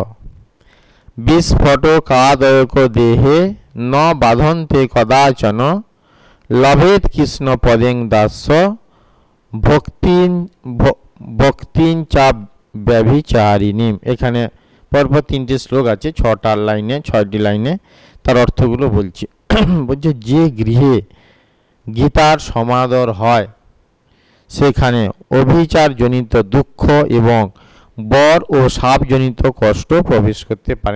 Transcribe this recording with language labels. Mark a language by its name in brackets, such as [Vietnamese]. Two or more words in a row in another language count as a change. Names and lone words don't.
[Sanskrit] বিস্ফোটকাদয়ক দেহে ন বাধন্তে কদাচন লভেৎ কৃষ্ণ পদেং দাস্য ভক্তিঞ্চা ব্যভিচারিণীম। [Bangla] এখানে পরপর তিনটি শ্লোক আছে, 6টি লাইনে তার অর্থগুলো বলছি। বলছে যে গৃহে গীতার সমাদর হয় সেখানে অভিচারজনিত দুঃখ এবং বর ও সাপজনিত কষ্ট প্রবেশ করতে পারেন।